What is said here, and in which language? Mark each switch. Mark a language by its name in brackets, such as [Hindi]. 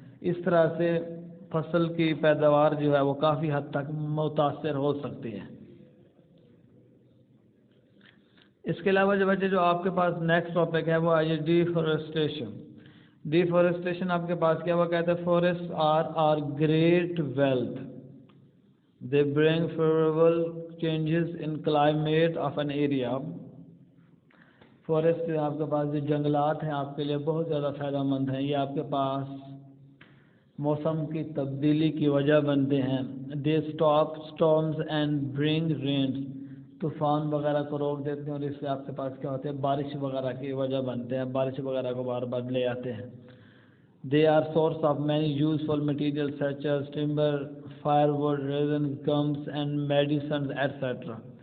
[Urdu] اس طرح سے فصل کی پیداوار جو ہے وہ کافی حد تک متاثر ہو سکتی ہے. اس کے علاوہ جو آپ کے پاس نیکسٹ ٹاپک ہے وہ ہے ڈیفورسٹیشن. ڈیفورسٹیشن آپ کے پاس کیا وہ کہتے ہیں [English] Forest are great wealth. They bring favorable changes in climate of an area. [Urdu] Forest آپ کے پاس جو جنگلات ہیں آپ کے لیے بہت زیادہ فائدہ مند ہیں. یہ آپ کے پاس موسم کی تبدیلی کی وجہ بنتے ہیں. [English] They stop storms and bring rains. [Urdu] طوفان وغیرہ کو روک دیتے ہیں اور اس سے آپ کے پاس کیا ہوتے ہیں، بارش وغیرہ کی وجہ بنتے ہیں، بارش وغیرہ کو بار بار لے آتے ہیں. [English] They are source of many useful materials such as timber, firewood, resin, gums and medicines etc.